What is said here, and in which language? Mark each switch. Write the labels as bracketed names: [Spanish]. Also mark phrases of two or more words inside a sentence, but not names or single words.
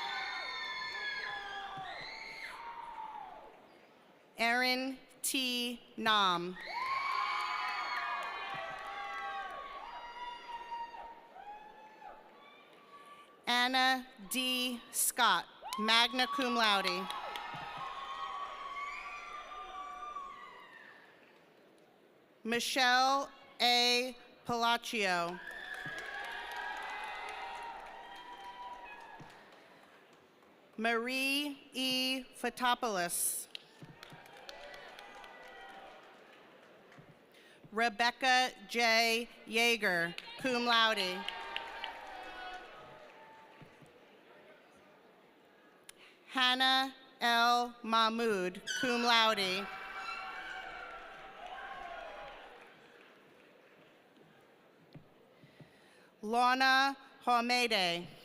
[English] Erin T. Nam. Anna D. Scott, magna [Latin] cum laude. [English] Michelle A. Palacio. Marie E. Fotopoulos. Rebecca J. Yeager, [Latin] cum laude. [English] Hannah L. Mahmood, [Latin] cum laude. [English] Lorna Haumede.